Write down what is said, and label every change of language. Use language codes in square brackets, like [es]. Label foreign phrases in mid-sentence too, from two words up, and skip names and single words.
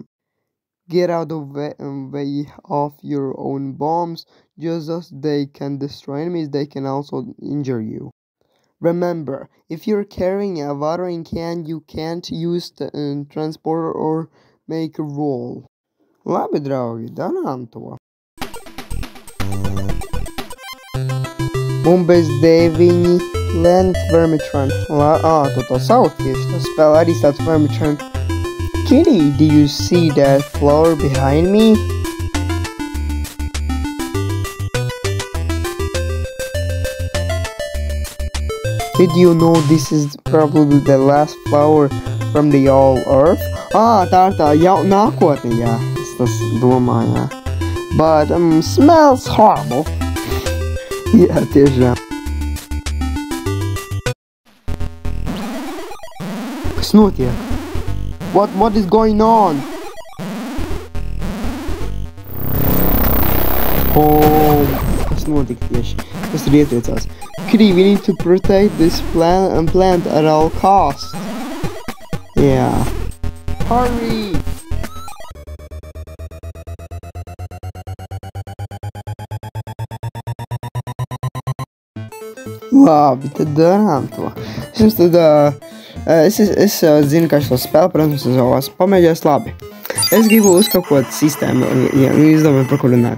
[en] Get out of the way of your own bombs. Just as they can destroy enemies, they can also injure you. Remember, if you're carrying a watering can, you can't use the transporter or make a roll. [lv] Labi, draugi, darām to. Un bez 9 Land Vermitron. Tu to sauc tieši, tas spēlē arī tāds Vermitron. [en] Kitty, do you see that flower behind me? Did you know this is probably the last flower from the all earth? [lv] Tā ir tā nākotne, jā. Es tas domāju, jā. [en] But, smells horrible. [lv] Jā, tiešām. Kas notiek? [en] What is going on? [lv] Kas notika tieši? Kas tur ietriecās? [en] Kitty, we need to protect this plant at all costs. Yeah. Hurry! [lv] Labi, tad darām to. Es zinu, ka šo spēli, protams, es jau esmu pamēģinājis labi. Es gribu uzkakot sistēmu, ja izdomāju par kur runāt.